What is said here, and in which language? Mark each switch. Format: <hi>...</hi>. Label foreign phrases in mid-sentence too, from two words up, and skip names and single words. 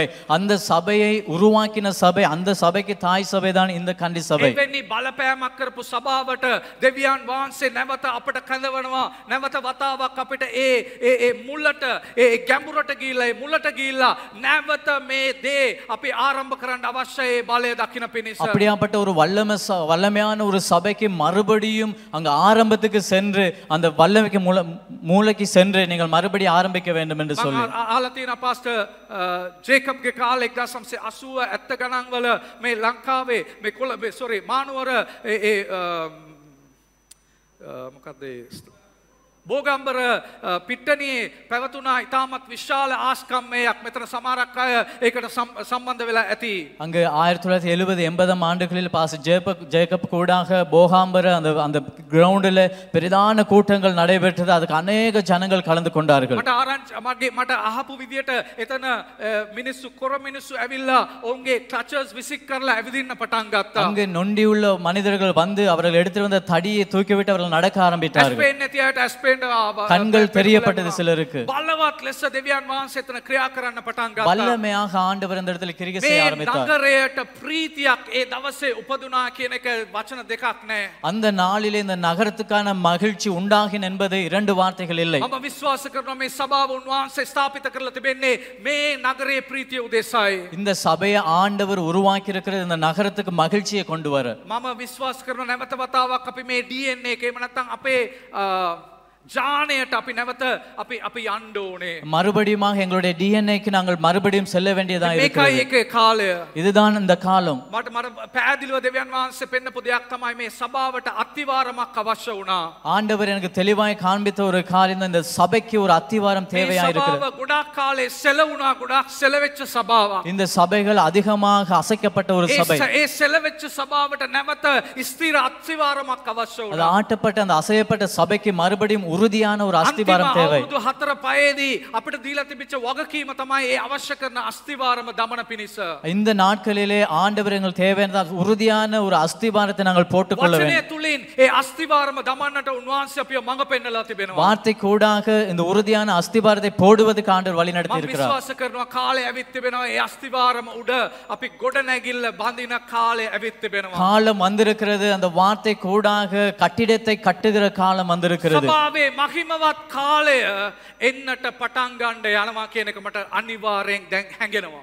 <ta>அந்த சபையை உருவாக்கின சபை, அந்த சபைக்கு தாய் சபை தான் இந்த கண்டி சபை.</ta> <si>එවැනි බලපෑමක් කරපු සභාවට දෙවියන් වහන්සේ නැවත අපට කැඳවනවා. නැවත වතාවක් අපිට ඒ මුලට ඒ ගැඹුරට ගිහිල්ලා ඒ මුලට ගිහිල්ලා නැවත මේ දේ අපි ආරම්භ කරන්න අවශ්‍ය ඒ බලය දකින්න පිණිස.</si> <ta>அப்படியாப்பட்ட ஒரு வல்லமையான ஒரு சபைக்கு மறுபடியும் அங்க ஆரம்பத்துக்கு சென்று அந்த வல்லமைக்கு மூளைக்கு சென்று நீங்கள் மறுபடியும் ஆரம்பிக்க வேண்டும் என்று சொல்லி</ta> <si>අහලා තියෙනවා පාස්ටර් ජේකබ්ගේ කාලේ 1980 70 ගණන් වල මේ ලංකාවේ මේ කොළඹ මානුවර මොකක්ද බෝගම්බර පිට්ටනියේ පැවතුනා ඉතාමත් විශාල ආස්කම්මයක් මෙතන සමහරක් අය ඒකට සම්බන්ධ වෙලා ඇති.</si> <ta>அங்கு 1970 80 ஆண்டுகளில் பாஸ்டர் ஜேக்கப் கூடாக போகாம்பர அந்த கிரவுண்டில் பெரிதான கூட்டங்கள் நடைபெற்றது. அதுக்கு அநேக ஜனங்கள் கலந்து கொண்டார்கள்.</ta> <si>මට අහපු විදියට එතන මිනිස්සු කොර මිනිස්සු ඇවිල්ලා ඔවුන්ගේ ක්ලචර්ස් විසික් කරලා ඇවිදින්න පටන් ගත්තා.</si> <ta>அங்கு நொண்டியுள்ள மனிதர்கள் வந்து அவர்கள் எடுத்து வந்த தடியை தூக்கிவிட்டு அவர்கள் நடக்க ஆரம்பித்தார்கள். கண்கள் தெரியப்பட்டது சிலருக்கு.</ta> <si>බලවත් ලෙස දෙවියන් වහන්සේ එතන ක්‍රියා කරන්න පටන් ගත්තා.</si> <ta>வல்லமையாக ஆண்டவர் அந்த இடத்துல கிரியை செய்ய ஆரம்பித்தார்.</ta> <si>මේ නගරයට ප්‍රීතියක් ඒ දවසේ උපදුනා කියන එක වචන දෙකක් නෑ.</si> <ta>அந்த நாளிலே இந்த நகரத்துக்கான மகிழ்ச்சி உண்டாகின என்பது இரண்டு வார்த்தைகள் இல்லை.</ta> <si>මම විශ්වාස කරනවා මේ සභාව උන්වහන්සේ ස්ථාපිත කරලා තිබෙන්නේ මේ නගරයේ ප්‍රීතිය උදෙසායි.</si> <ta>இந்த சபையை ஆண்டவர் உருவாக்கி இருக்கிற இந்த நகரத்துக்கு மகிழ்ச்சியை கொண்டு வர</ta> <si>මම විශ්වාස කරනවා නැවත වතාවක් අපි මේ DNA එක එහෙම නැත්නම් අපේ ஜானேට අපි නැවත අපි යන්න ඕනේ.</si> <ta>மறுபடியுமாக எங்களுடைய டிஎன்ஏக்கு நாங்கள் மறுபடியும் செல்ல வேண்டியதா இருக்கிறது.</ta> <si>මේකයි ඒකේ කාලය.</si> <ta>இதுதான் இந்த காலம்.</ta> <si>මට පැහැදිලිව දෙවියන් වහන්සේ පෙන්නපු දෙයක් තමයි මේ සභාවට අත්විවරමක් අවශ්‍ය වුණා.</si> <ta>ஆண்டவர் எனக்கு தெளிவாய் காண்பித்த ஒரு காரியம் இந்த சபைக்கு ஒரு அத்திவாரம் தேவையா இருக்கிறது.</ta> <si>சபைව ගොඩක් කාලේ සෙලවුණා ගොඩක් සෙලවෙච්ච සභාවක්.</si> <ta>இந்த சபைகள் அதிகமாக அசைக்கப்பட்ட ஒரு சபை.</ta> <si>ඒ සෙලවෙච්ච සභාවට නැවත ස්ථිර අත්විවරමක් අවශ්‍ය</si> <ta>அது</ta> <si>වුණා.</si> <ta>ஆட்டப்பட்ட அந்த அசையப்பட்ட சபைக்கு மறுபடியும் உறுதியான ஒரு அஸ்திவாரம் தேவை.</ta> <si>අවුරුදු 4 5දී අපිට දීලා තිබිච්ච වගකීම තමයි ඒ අවශ්‍ය කරන අස්තිවාරම දමන පිණිස.</si> <ta>இந்த நாட்களிலே ஆண்டவர் எங்களுக்கு தேவையான உறுதியான ஒரு அஸ்திவாரத்தை நாங்கள் போட்டுக்கொள்ள வேண்டும்.</ta> <si>වචනය තුලින් ඒ අස්තිවාරම දමන්නට උන්වහන්සේ අපිව මඟ පෙන්නලා තිබෙනවා.</si> <ta>வார்த்தை கூடாக இந்த உறுதியான அஸ்திவாரத்தை போடுவதற்கு ஆண்டவர் வழி நடத்தி இருக்கிறார்.</ta> <si>විශ්වාස කරනවා කාලය ඇවිත් තිබෙනවා. ඒ අස්තිවාරම උඩ අපි ගොඩ නැගිල්ල බඳින කාලය ඇවිත් තිබෙනවා.</si> <ta>காலம் வந்திருக்கிறது. அந்த வார்த்தை கூடாக கட்டிடத்தை கட்டுகிற காலம் வந்திருக்கிறது.</ta> <si>සභාවේ මහිමවත් කාලය එන්නට පටන් ගන්න යනවා කියන එක මට අනිවාර්යෙන් දැන් හැඟෙනවා.</si>